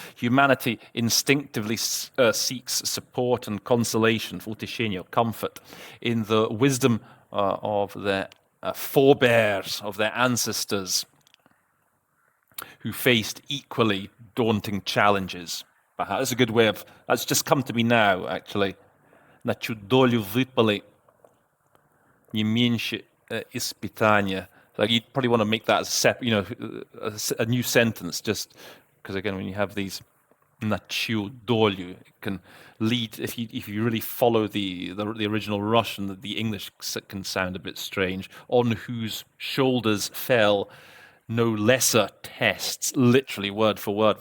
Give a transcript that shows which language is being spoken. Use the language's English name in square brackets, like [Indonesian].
[English] Humanity instinctively seeks support and consolation, утешение, comfort, in the wisdom of their forebears, of their ancestors, who faced equally daunting challenges. That's a good way of, that's just come to me now, actually. [Russian] На чью долю выпали не меньше испытания. [English] Like you'd probably want to make that as a new sentence, just because again, when you have these на чью долю, it can lead, if you really follow the original Russian, the English can sound a bit strange. On whose shoulders fell no lesser tests, literally word for word.